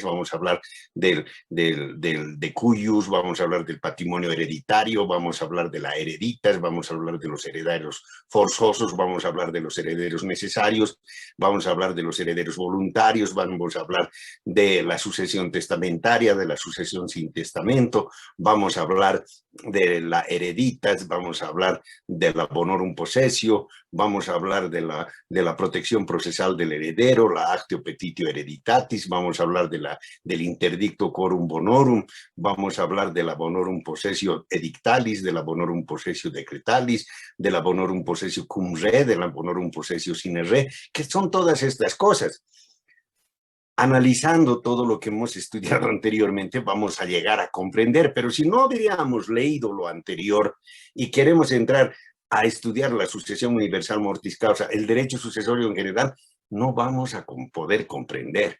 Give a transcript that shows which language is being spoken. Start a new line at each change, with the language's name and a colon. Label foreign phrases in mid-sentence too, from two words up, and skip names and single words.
Spanish: Vamos a hablar
Latin: de cuius,
Spanish: vamos a hablar del patrimonio hereditario, vamos a hablar de la hereditas, vamos a hablar de los herederos forzosos, vamos a hablar de los herederos necesarios, vamos a hablar de los herederos voluntarios, vamos a hablar de la sucesión testamentaria, de la sucesión sin testamento, vamos a hablar de la hereditas, vamos a hablar de la
Latin: bonorum possessio,
Spanish: vamos a hablar de la protección procesal del heredero, la
Latin: actio petitio hereditatis,
Spanish: vamos a hablar del interdicto
Latin: quorum bonorum,
Spanish: vamos a hablar de la
Latin: bonorum possessio edictalis,
Spanish: de la
Latin: bonorum possessio decretalis,
Spanish: de la
Latin: bonorum possessio cum re,
Spanish: de la
Latin: bonorum possessio sine re,
Spanish: que son todas estas cosas. Analizando todo lo que hemos estudiado anteriormente, vamos a llegar a comprender, pero si no habríamos leído lo anterior y queremos entrar a estudiar la sucesión universal
Latin: mortis causa,
Spanish: el derecho sucesorio en general, no vamos a poder comprender.